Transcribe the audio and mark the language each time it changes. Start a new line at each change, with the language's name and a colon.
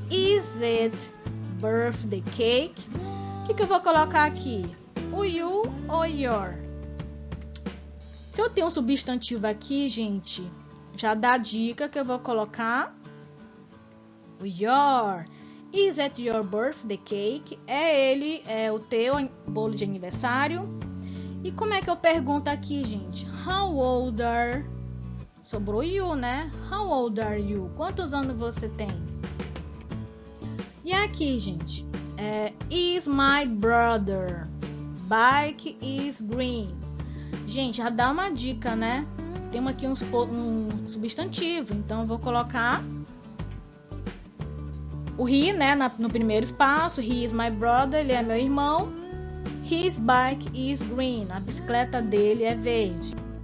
English: Is it birthday cake?
Portuguese: O que eu vou colocar aqui? O you ou your? Se eu tenho um substantivo aqui, gente, já dá a dica que eu vou colocar o your.
English: Is it your birthday cake?
Portuguese: É o teu bolo de aniversário? E como é que eu pergunto aqui, gente?
English: How old are... Sobrou you, né? How old are you?
Portuguese: Quantos anos você tem? E aqui, gente,
English: is my brother bike is green?
Portuguese: Gente, já dá uma dica, né? Temos aqui um substantivo, então eu vou colocar o he, né, no primeiro espaço.
English: He is my brother,
Portuguese: ele é meu irmão.
English: His bike is green,
Portuguese: a bicicleta dele é verde.